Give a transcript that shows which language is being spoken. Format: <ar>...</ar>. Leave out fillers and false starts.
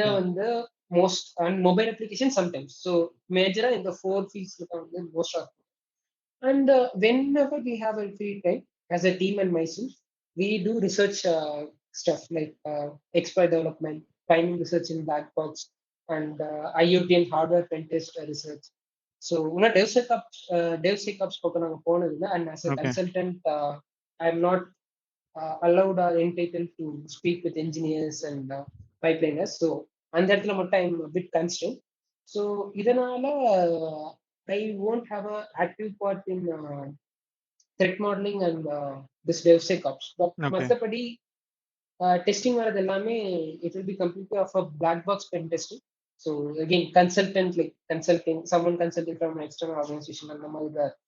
<en>தான் வந்து most and mobile application sometimes. So,</en> <ta>மேஜரா இந்த 4 ஃபீல்ட்ஸ்ல தான் வந்து</ta> <en>Most of and whenever we have a free time, as a team and myself, we do research stuff like exploit development, finding research in black box, and IoT and hardware pen test research.</en> <ta>So, DevSecOps பக்கம் நாங்க போனதில்ல.</ta> <en>And as a okay. consultant, I'm not allowed or entitled to speak with engineers and pipeliners. So,</en> <ta>அந்த இடத்துல மட்டும்</ta> <en>I'm a bit constrained. So</en> <ta>இதனால</ta> <en>I won't have a active part in threat modelling and this DevSecOps. But okay.</en> <ta>மத்தபடி</ta> <en>Testing வரது எல்லாமே it will be completely of a black box pen testing. So again consultant like consulting someone consulting from external organisation</en> <ta>அந்த மாதிரி தான்.</ta>